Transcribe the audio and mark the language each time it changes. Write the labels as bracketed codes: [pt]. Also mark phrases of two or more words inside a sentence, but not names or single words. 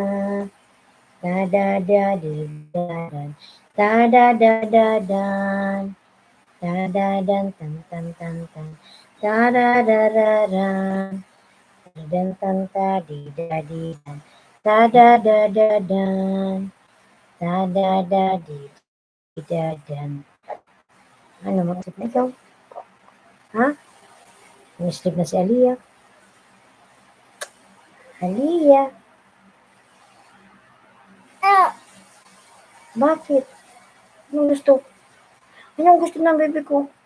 [tl] Da da da da da da da da da da da da dan tan tan tan tan da da da da da dan tan ta di da di dan da da da da dan da da da di da dan. Ano mag-isip na ikaw? Ha? Nag-sleep na si Aliyah. Aliyah. Bakit? Anong gusto? Anong gusto ng bebe ko?